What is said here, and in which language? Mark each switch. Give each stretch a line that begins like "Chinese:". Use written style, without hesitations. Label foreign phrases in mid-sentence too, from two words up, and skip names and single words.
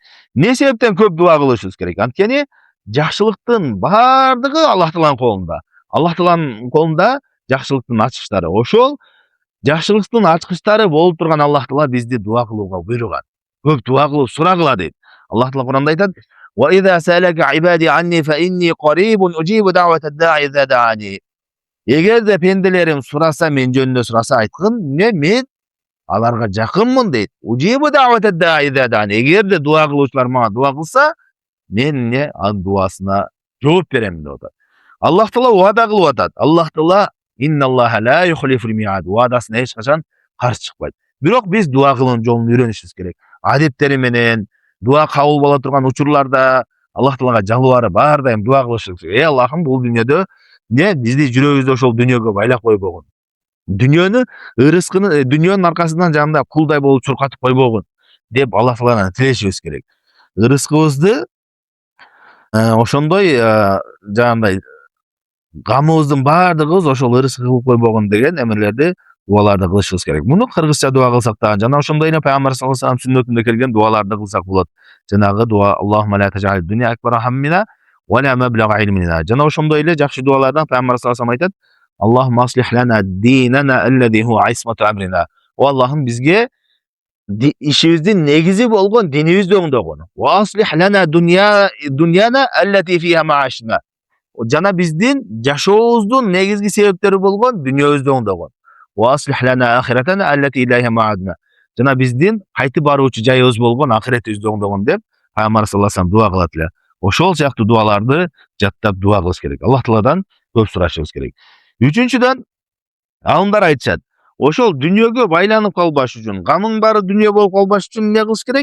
Kyrgyz: Эмне себептен көп дуа кылышыбыз керек? Анткени жакшылыктын баардыгы Аллах Тааланын колунда. Аллах Тааланын колунда жакшылыктын ачкычтары. Ошол жакшылыктын ачкычтары болуп турган Аллах Таала бизди дуа кылууга буйруган. Көп дуа кылып сурагыла дейт. Аллах Таала Куранда айтат:
Arabic: "وإذا سألك عبادي عني فإني قريب أجيب دعوة الداع إذا دعان."
Kyrgyz: Эгерде пенделерим сураса, мен жөнүндө сураса, айткын, мен аларга жакынмын дейт.
Arabic: أجيب دعوة الداع إذا دعان.
Kyrgyz: Эгерде дуа кылуучулар мага дуа кылса, мен анын дуасына жооп берем деп атат. Аллах Таала уада кылып атат.
Arabic: Аллах Таала إن الله لا يخلف الميعاد.
Kyrgyz: Уадасына эч качан каршы чыкпайт. Бирок биз дуа кылуунун жолун үйрөнүшүбүз керек. Адеттери менен дуа кабыл боло турган учурларда Аллах Таалага жалбарып ар дайым дуа кылышыбыз керек. Эй Аллахым, бул дүйнөдө бизди жүрөгүбүздө ошол дүйнөгө байлап койбогун. Дүйнөнү ырыскыны дүйнөнүн аркасынан жанагындай кулдай болуп чуркатып койбогун деп Аллах Тааладан тилешибиз керек. Ырыскыбызды ошондой жанагындай камыбыздын баардыгыбыз ошол ырыскы кылып койбогун деген эмелерди, дуаларды кылышыбыз керек. Муну кыргызча дуа кылсак дагы жана ошондой эле Пайгамбар
Arabic: صلى الله عليه وسلم
Kyrgyz: сүннөтүндө келген дуаларды кылсак болот.
Arabic: Жанагы дуа اللهم لا تجعل الدنيا أكبر همنا ولا مبلغ علمنا.
Kyrgyz: Жана ошондой эле жакшы дуалардан Пайгамбар
Arabic: صلى الله عليه وسلم
Kyrgyz: айтат:
Arabic: اللهم أصلح لنا ديننا الذي هو عصمة أمرنا.
Kyrgyz: О Аллахым, бизге ишибиздин негизи болгон динибизди оңдогон.
Arabic: وأصلح لنا دنيانا التي فيها معاشنا.
Kyrgyz: Жана биздин жашообуздун негизги себептери болгон дүйнөбүздү оңдогон.
Arabic: وأصلح لنا آخرتنا التي إليها معادنا.
Kyrgyz: Жана биздин кайтып баруучу жайыбыз болгон ахиретибизди оңдогон деп Пайгамбар
Arabic: صلى الله عليه وسلم
Kyrgyz: дуа кылат эле. Ошол сыяктуу дуаларды жаттап дуа кылыш керек. Аллах Тааладан көп сурашыбыз керек. Үчүнчүдөн, алымдар айтышат, ошол дүйнөгө байланып калбаш үчүн, канын баары дүйнө болуп калбаш үчүн эмне кылыш керек?